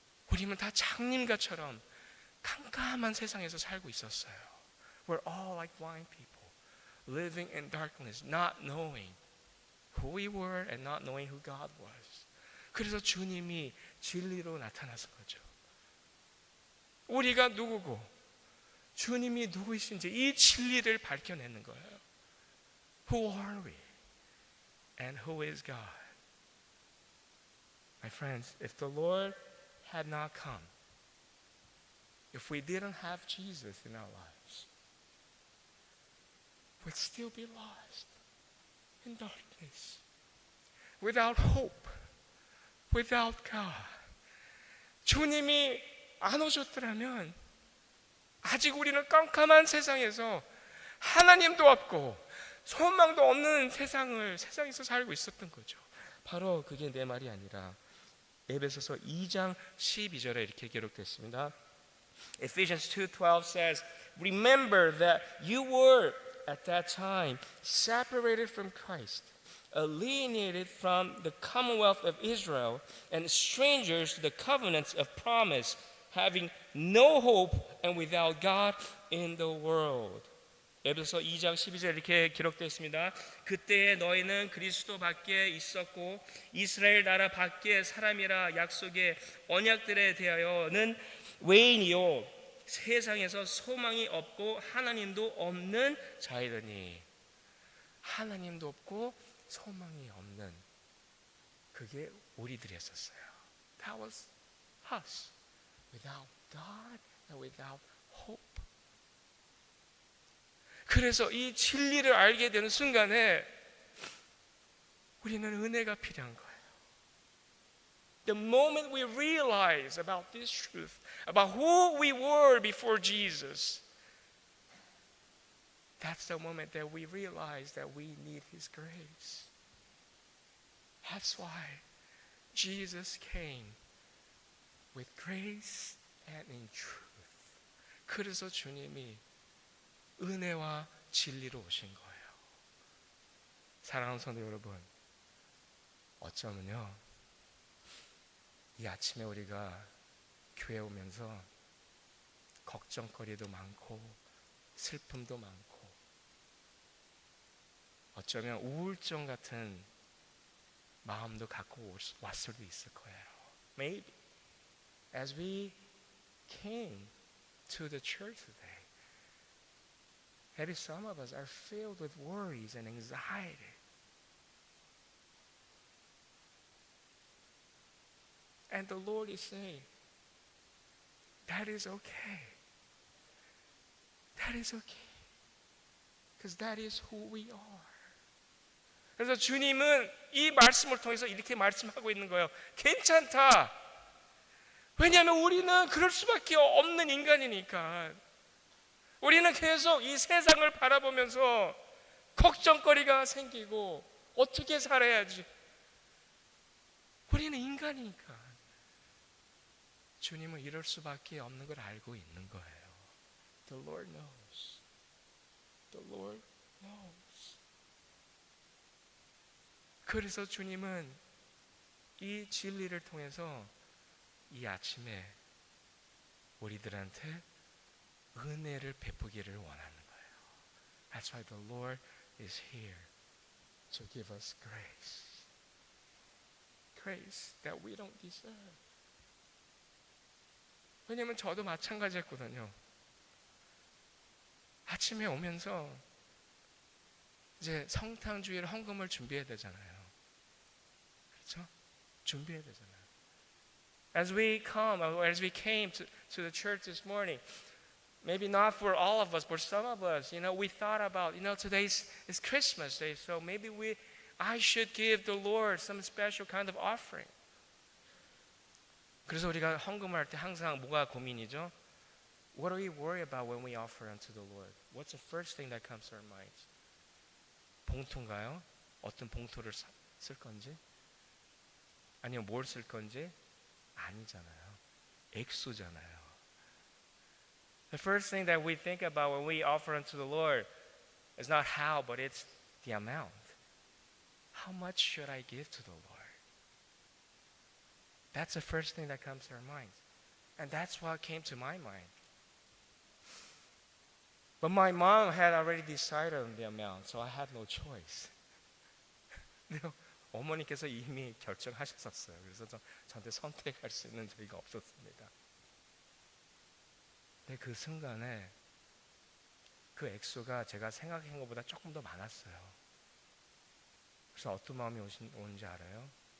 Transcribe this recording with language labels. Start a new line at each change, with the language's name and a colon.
Korean: 우리는 다 장님가처럼 깜깜한 세상에서 살고 있었어요.
English: We're all like blind people, living in darkness, not knowing who we were and not knowing who God was.
Korean: 그래서 주님이 진리로 나타나신 거죠. 우리가 누구고 주님이 누구이신지 이 진리를 밝혀내는 거예요.
English: Who are we? And who is God? My friends, if the Lord had not come, if we didn't have Jesus in our lives, we'd still be lost in darkness, without hope, without God.
Korean: 주님이 안 오셨더라면 아직 우리는 깜깜한 세상에서 하나님도 없고 소망도 없는 세상에서 살고 있었던 거죠. 바로 그게 내 말이 아니라 에베소서 2장 12절에 이렇게 기록됐습니다.
English: Ephesians 2:12 says, "Remember that you were at that time separated from Christ, alienated from the commonwealth of Israel, and strangers to the covenants of promise, having no hope and without God in the world."
Korean: 에베소 2장 12절 이렇게 기록되어 있습니다. "그때에 너희는 그리스도 밖에 있었고 이스라엘 나라 밖에 사람이라 약속의 언약들에 대하여는 외인이요 세상에서 소망이 없고 하나님도 없는 자이더니." 하나님도 없고 소망이 없는, 그게 우리들이었어요.
English: That was us. Without God and without hope.
Korean: 그래서 이 진리를 알게 되는 순간에 우리는 은혜가 필요한 거예요.
English: The moment we realize about this truth, about who we were before Jesus, that's the moment that we realize that we need His grace. That's why Jesus came with grace and in truth.
Korean: 그래서 주님이 은혜와 진리로 오신 거예요. 사랑하는 성도 여러분, 어쩌면요, 이 아침에 우리가 교회 오면서 걱정거리도 많고 슬픔도 많고 어쩌면 우울증 같은 마음도 갖고 왔을 수도 있을 거예요.
English: Maybe as we came to the church today, maybe some of us are filled with worries and anxiety. And the Lord is saying, that is okay. That is okay. Because that is who we are.
Korean: 그래서 주님은 이 말씀을 통해서 이렇게 말씀하고 있는 거예요. 괜찮다. 왜냐하면 우리는 그럴 수밖에 없는 인간이니까. 우리는 계속 이 세상을 바라보면서 걱정거리가 생기고 어떻게 살아야지. 우리는 인간이니까. 주님은 이럴 수밖에 없는 걸 알고 있는 거예요.
English: The Lord knows. The Lord knows.
Korean: 그래서 주님은 이 진리를 통해서 이 아침에 우리들한테 은혜를 베푸기를 원하는 거예요.
English: That's why the Lord is here to give us grace. Grace that we don't deserve.
Korean: 왜냐면 저도 마찬가지였거든요. 아침에 오면서 이제 성탄주일 헌금을 준비해야 되잖아요. 그렇죠? 준비해야 되잖아요.
English: As we came to the church this morning, maybe not for all of us, but some of us, we thought about, today's is Christmas Day, so maybe I should give the Lord some special kind of offering.
Korean: 그래서 우리가 헌금을 할 때 항상 뭐가 고민이죠?
English: What do we worry about when we offer unto the Lord? What's the first thing that comes to our minds?
Korean: 봉투인가요? 어떤 봉투를 쓸 건지? 아니면 뭘 쓸 건지? 아니잖아요. 액수잖아요.
English: The first thing that we think about when we offer unto the Lord is not how, but it's the amount. How much should I give to the Lord? That's the first thing that comes to our minds. And that's what came to my mind. But my mom had already decided on the amount, so I had no choice.
Korean: 어머니께서 이미 결정하셨었어요. 그래서 저한테 선택할 수 있는 저희가 없었습니다. 근데 그 순간에 그 액수가 제가 생각한 것보다 조금 더 많았어요. 그래서 어떤 마음이 오는지 알아요?